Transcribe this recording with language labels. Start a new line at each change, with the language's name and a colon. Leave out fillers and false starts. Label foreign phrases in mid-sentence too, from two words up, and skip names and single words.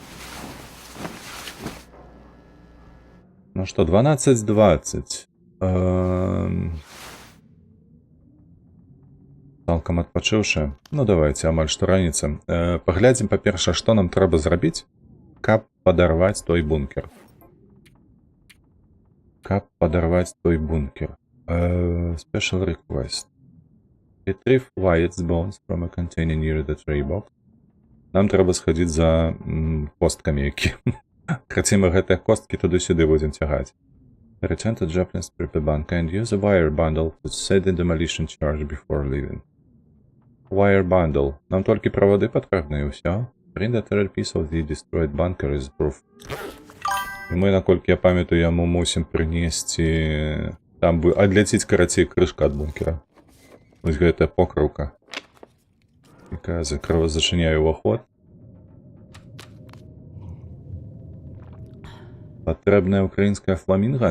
Belarusian: Ну што, 12:20. Цалкам адпачыўшы. Ну, давайте, амаль што раніца. Паглядзім, па-першае, што нам трэба зрабіць, каб падарваць той бункер.
English: Special request. Retrieve Wyatt's bones from a container near the tree box.
Belarusian: Нам трэба схадзіць за косткамі, які. Хацім, гэтыя косткі туды-сюды будзем цягаць.
English: Return to Joplin's prepper bunker and use a wire bundle to set the demolition charge before leaving. Wire bundle.
Belarusian: Нам толькі правады патрэбны і ўсё.
English: Bring the third piece of the destroyed bunker is proof.
Belarusian: І мы, наколькі я памятаю, яму мусім прынесці... Там бы адляціць, карацей, крышка ад бункера. Вось гэтая покрыўка, якая зачыняе ўваход. Патрэбная украінская фламінга?